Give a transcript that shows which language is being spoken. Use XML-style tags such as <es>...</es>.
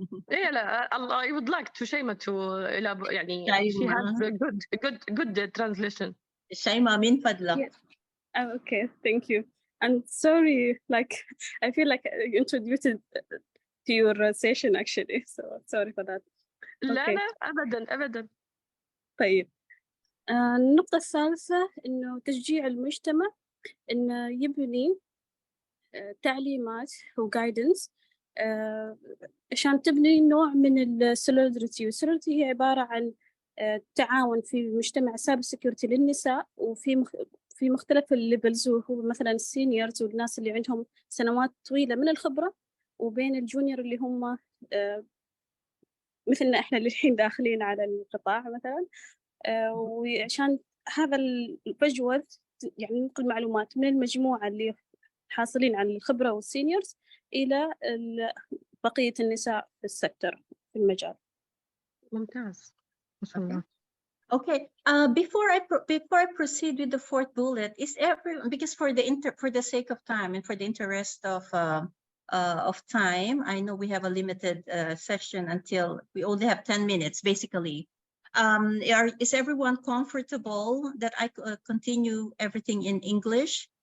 <en>Yeah, I would like to Shamma to</en> <ar>يعني</ar> <en>she has a good translation.</en> <ar>Shamma min fadlak.</ar> <en>Yes. Oh, okay, thank you. I'm sorry, like I feel like I introduced to your session actually, so sorry for that.</en> <ar>لا</ar> <en>Okay.</en> <ar>لا أبدا. طيب النقطة الثالثة إنه تشجيع المجتمع إنه يبني تعليمات وجايدنس عشان تبني نوع من السوليدريتي. والسوليدريتي هي عبارة عن تعاون في مجتمع سايبر سيكيورتي للنساء، وفي في مختلف الليفلز، وهو مثلا السينيورز والناس اللي عندهم سنوات طويلة من الخبرة، وبين الجونيور اللي هم مثلنا احنا اللي الحين داخلين على القطاع مثلا. وعشان هذا الفجوة يعني ننقل معلومات من المجموعة اللي حاصلين على الخبرة والسينيورز إلى بقية النساء في السكتر في المجال. ممتاز ما شاء الله.</ar> <en>Okay. Before I proceed with the fourth bullet, is everyone, because for the sake of time and for the interest of time, I know we have a limited session until we only have 10 minutes basically. Is everyone comfortable that I continue everything in English?</en>